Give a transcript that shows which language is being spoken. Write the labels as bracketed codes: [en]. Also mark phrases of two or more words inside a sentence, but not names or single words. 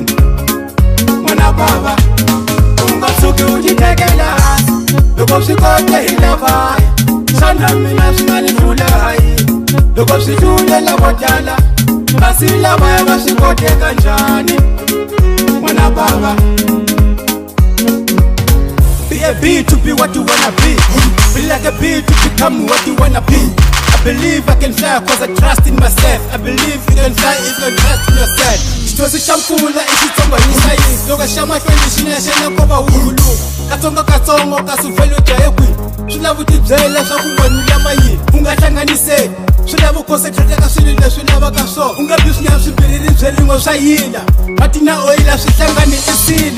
[ts] N'wana bava, u nga tshuki u titekela hansi, loko swi kota hi lavaya. Xana mina swi nga ni hlula hayi, loko swi hlule lavo tala, kasi lavaya va swi koteka njhani? N'wana bava, [en] be a B to be what you wanna be. Be like a B to become what you wanna be. I believe I can fly cause I trust in myself. I believe you can fly if you trust in yourself. [ts] Xitosi xa mpfula I xitsongo hi sayisi, loko xa mahlweni xi nexe na nkova hulu. Katsongo kasi uvele u jahe kwihi, swi lava u tibyela swa ku wena u lava yini. U nga hlanganiseli, swi lava u concentrate ka swilo leswi lavaka swona. U nga bi swinyama swimbirhi byerin'we swa yila, mati na oyila swi hlangani i sila.